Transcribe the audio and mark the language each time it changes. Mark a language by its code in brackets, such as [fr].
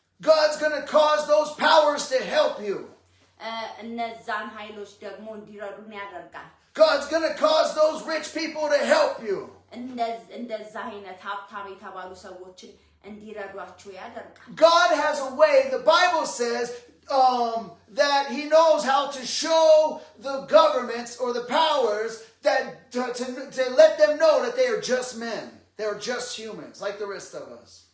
[en] God's going to cause those powers to help you. [am] እነዛን ኃይሎች ደግሞ እንዲረዱን ያደርጋል። [en] God's going to cause those rich people to help you. [am] እንደዛ አይነት ሀብታም የተባሉ ሰዎችን እንዲረዷቸው ያደርጋል። [en] God has a way, the Bible says, that he knows how to show the governments or the powers that to let them know that they are just men. They are just humans like the rest of us.